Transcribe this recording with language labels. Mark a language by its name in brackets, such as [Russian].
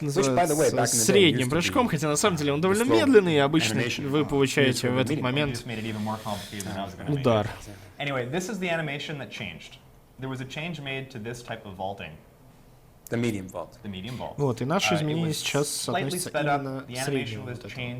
[English] Which, by the way, [Russian] средним прыжком, хотя на самом деле он довольно медленный, и обычно вы получаете в этот момент удар. [English] Anyway, this is the animation that changed. There was a change made to this type of vaulting. The medium vault. The medium vault. [Russian] Вот, и наши изменения сейчас относятся именно к среднему вот этому.